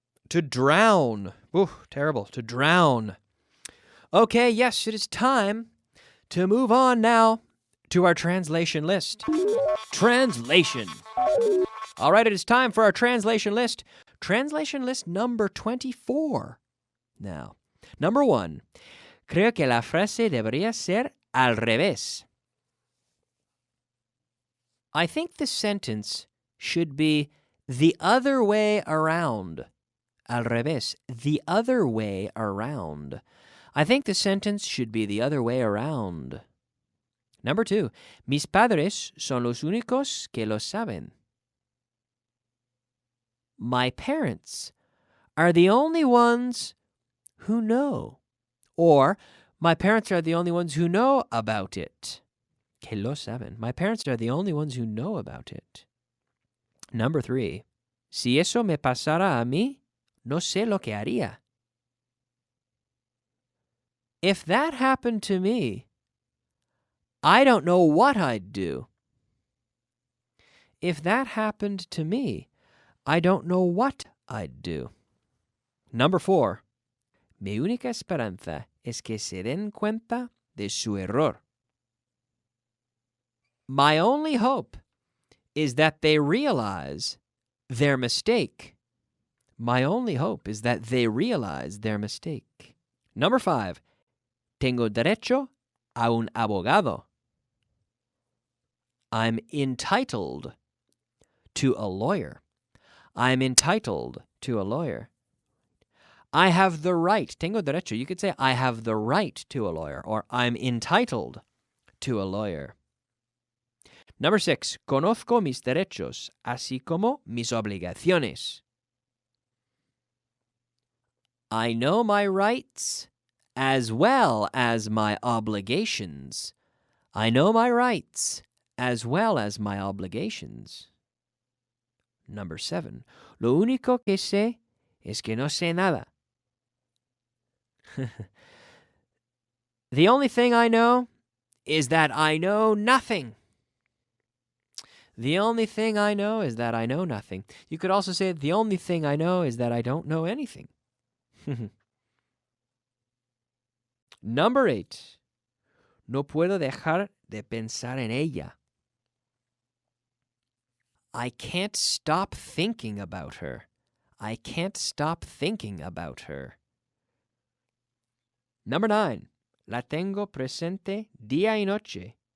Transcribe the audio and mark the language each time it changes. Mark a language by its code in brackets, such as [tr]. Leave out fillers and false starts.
[en] To drown. Ooh, terrible. To drown. Okay, yes, it is time to move on now to our translation list. Translation. All right, it is time for our translation list. Translation list number 24. Now, number 1. [es] Creo que la frase debería ser al revés. [en] I think the sentence should be the other way around. [es] Al revés. [en] The other way around. I think the sentence should be the other way around. Number 2. [es] Mis padres son los únicos que lo saben. [en] My parents are the only ones who know. Or, my parents are the only ones who know about it. [es] Que lo saben. [en] My parents are the only ones who know about it. Number 3. [es] Si eso me pasara a mí, no sé lo que haría. [en] If that happened to me, I don't know what I'd do. If that happened to me, I don't know what I'd do. Number 4. [es] Mi única esperanza es que se den cuenta de su error. [en] My only hope is that they realize their mistake. My only hope is that they realize their mistake. Number 5. [es] Tengo derecho a un abogado. [en] I'm entitled to a lawyer. I'm entitled to a lawyer. I have the right. [es] Tengo derecho. [en] You could say I have the right to a lawyer, or I'm entitled to a lawyer. Number 6. [es] Conozco mis derechos, así como mis obligaciones. [en] I know my rights as well as my obligations. I know my rights as well as my obligations. Number 7. [es] Lo único que sé es que no sé nada. [en] The only thing I know is that I know nothing. The only thing I know is that I know nothing. You could also say, the only thing I know is that I don't know anything. Number 8. [es] No puedo dejar de pensar en ella. [en] I can't stop thinking about her. I can't stop thinking about her. Number 9. [es] La tengo presente día y noche.